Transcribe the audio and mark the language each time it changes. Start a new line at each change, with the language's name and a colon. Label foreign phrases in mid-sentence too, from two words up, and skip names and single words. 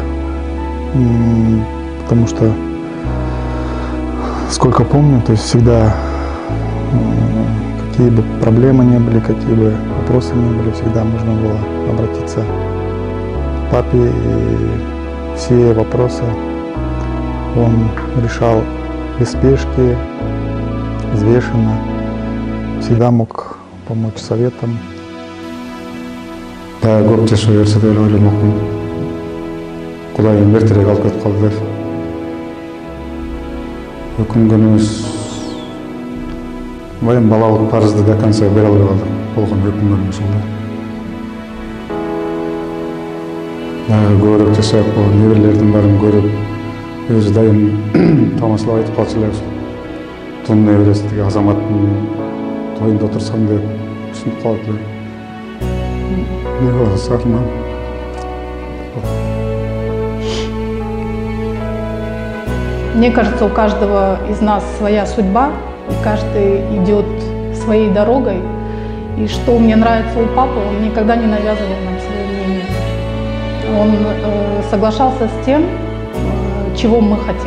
Russian: Потому что, сколько помню, то есть всегда, какие бы проблемы ни были, какие бы вопросы ни были, всегда можно было обратиться к папе, и все вопросы он решал без спешки, взвешенно, всегда мог помочь советом.
Kyrgyz: Да, көп жашоо берсе деп ойламакмын. Кудайым эртерээк алып кетип калды деп. Өкүнгөнүбүз баягы балалык парызды
Russian: до конца
Kyrgyz: бере албай калдык. Болгон өкүнгөнүм ушул да. Көбүрөөк жашап, неберелердин баарын көрүп, өзү дайым тамашалап айтып калчу эле. Тун неберesi тиги Азаматтын тоюнда отурсам деп ушинтип калат эле. Не болсо арман.
Russian: Мне кажется, у каждого из нас своя судьба, и каждый идет своей дорогой. И что мне нравится у папы, он никогда не навязывал нам свое мнение. Он соглашался с тем, чего мы хотим.